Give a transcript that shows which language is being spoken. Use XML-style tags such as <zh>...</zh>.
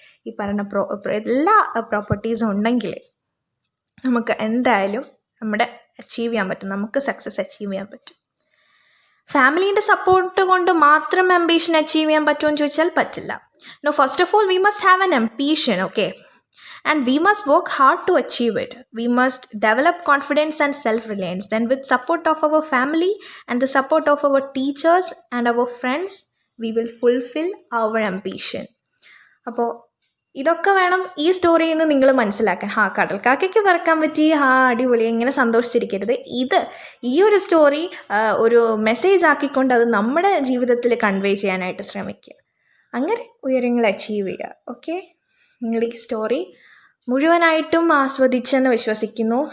<ml>ഈ പറഞ്ഞ എല്ലാ പ്രോപ്പർട്ടീസും ഉണ്ടെങ്കിൽ നമുക്ക് എന്തായാലും നമ്മുടെ അച്ചീവ് ചെയ്യാൻ പറ്റും, നമുക്ക് സക്സസ് അച്ചീവ് ചെയ്യാൻ പറ്റും. ഫാമിലീൻ്റെ സപ്പോർട്ട് കൊണ്ട് മാത്രം അംബീഷൻ അച്ചീവ് ചെയ്യാൻ പറ്റുമെന്ന് ചോദിച്ചാൽ പറ്റില്ല.</ml> <en>No, first of all we must have an ambition, okay, and we must work hard to achieve it. We must develop confidence and self-reliance. Then with support of our family and the support of our teachers and our friends, we will fulfill our ambition. അപ്പോൾ</en> <ml>ഇതൊക്കെ വേണം ഈ സ്റ്റോറിയിൽ നിന്ന് നിങ്ങൾ മനസ്സിലാക്കാൻ. കടൽക്കാക്കയ്ക്ക് പറക്കാൻ പറ്റി, അടിപൊളി, ഇങ്ങനെ സന്തോഷിച്ചിരിക്കരുത്. ഈ ഒരു സ്റ്റോറി ഒരു മെസ്സേജ് ആക്കിക്കൊണ്ട് അത് നമ്മുടെ ജീവിതത്തിൽ കൺവേ ചെയ്യാനായിട്ട് ശ്രമിക്കുക. അങ്ങനെ ഉയരങ്ങൾ അച്ചീവ് ചെയ്യുക. ഓക്കെ, നിങ്ങൾ ഈ സ്റ്റോറി മുഴുവനായിട്ടും ആസ്വദിച്ചെന്ന് വിശ്വസിക്കുന്നു.</ml>